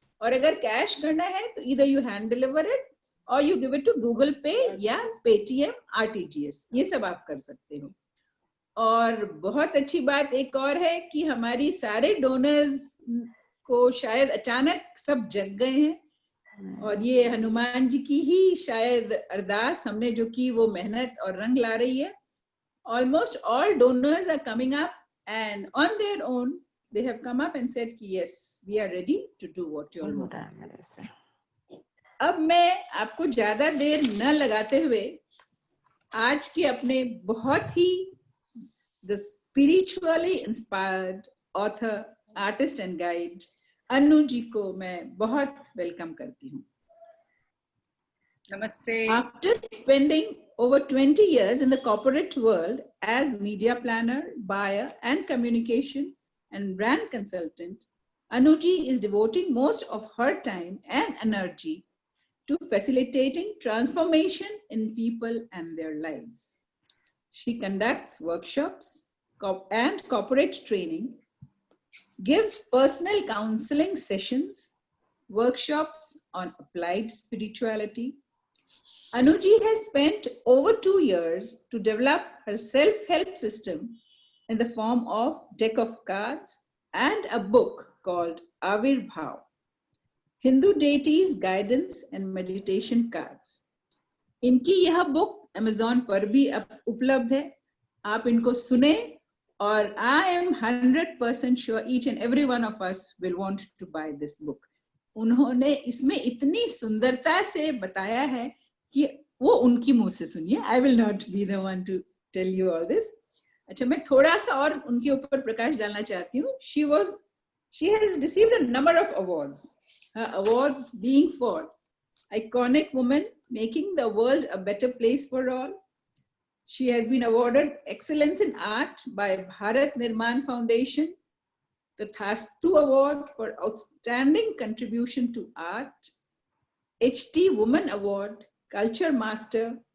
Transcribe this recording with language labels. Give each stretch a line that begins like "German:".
Hindi: और अगर कैश करना है तो इधर
English: you hand deliver it
Hindi: और
English: you give it to
Hindi: Google पे या पेटीएम, आरटीजीएस, ये सब आप कर सकते हो। और बहुत अच्छी बात एक और है कि हमारी सारे डोनर्स को शायद अचानक सब जग गए हैं, और ये हनुमान जी की ही शायद अरदास हमने जो की वो मेहनत और रंग ला रही है।
English: Almost all donors are coming up and on their own they have come up and said yes, we are ready to do what you all want.
Hindi: अब मैं आपको ज्यादा देर न लगाते हुए आज के अपने बहुत ही
English: the spiritually inspired author, artist and guide
Hindi: Anu ji को मैं बहुत वेलकम करती हूँ। Namaste.
English: After spending over 20 years in the corporate world as media planner, buyer, and communication and brand consultant, Anuji is devoting most of her time and energy to facilitating transformation in people and their lives. She conducts workshops and corporate training, gives personal counseling sessions, workshops on applied spirituality. Anuji has spent over 2 years to develop her self-help system in the form of deck of cards and a book called Avirbhav, Hindu deities guidance and meditation cards.
Hindi: इनकी यह book Amazon पर भी उपलब्ध है, आप इनको सुने, और
English: I am 100% sure each and every one of us will want to buy this book.
Hindi: उन्होंने इसमें इतनी सुंदरता से बताया है कि वो उनकी मुंह से सुनिए।
English: I will not be the one to tell you all this.
Hindi: अच्छा, मैं थोड़ा सा और उनके ऊपर प्रकाश डालना चाहती हूँ।
English: She has received a number of awards. Her awards being for iconic woman making the world a better place for all. She has been awarded Excellence in Art by Bharat Nirman Foundation, the Thastu Award for Outstanding Contribution to Art, HT Woman Award, Culture Master.